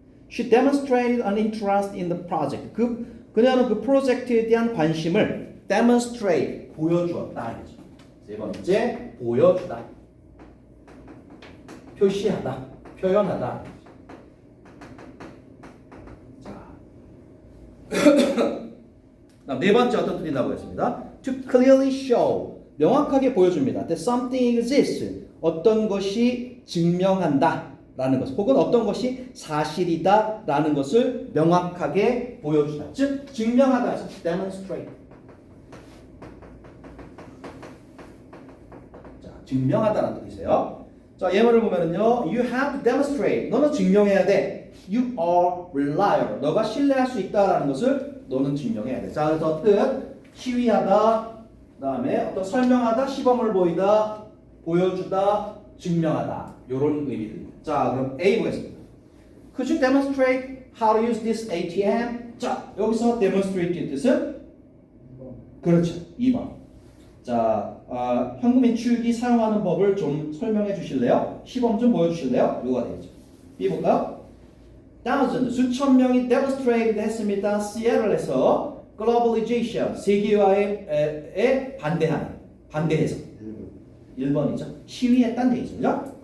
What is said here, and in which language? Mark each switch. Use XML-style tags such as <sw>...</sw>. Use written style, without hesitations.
<en>She demonstrated an interest in the project.</en> <ko>그녀는 그 프로젝트에 대한 관심을 demonstrate, 보여주었다. 이거죠. 세 번째, 보여주다. 표시하다, 표현하다. 자, 네 번째 어떤 뜻이 나오겠습니다.</ko> <en>To clearly show,</en> <ko>명확하게 보여줍니다.</ko> <en>That something exists,</en> <ko>어떤 것이 증명한다 라는 것, 혹은 어떤 것이 사실이다 라는 것을 명확하게 보여주다. 즉, 증명하다, demonstrate. 자, 증명하다라는 뜻이세요. 자, 예문을 보면은요,</ko> <en>you have to demonstrate.</en> <ko>너는 증명해야 돼.</ko> <en>You are reliable.</en> <ko>너가 신뢰할 수 있다라는 것을 너는 증명해야 돼. 자, 그래서 뜻, 시위하다, 그다음에 어떤 설명하다, 시범을 보이다, 보여주다, 증명하다. 이런 의미들입니다. 자, 그럼 A 보겠습니다.</ko> <en>Could you demonstrate how to use this ATM?</en> <ko>자, 여기서 demonstrate의 뜻은 그렇죠. 2번. 자, 현금 인출기 사용하는 법을 좀 설명해 주실래요? 시범 좀 보여주실래요? 이거가 되겠죠. B 볼까요? Thousands, 수천 명이 demonstrated 했습니다. 시애틀에서 globalization, 세계화에 반대해서 1번이죠. 시위했다는 얘기죠. 그죠?</ko>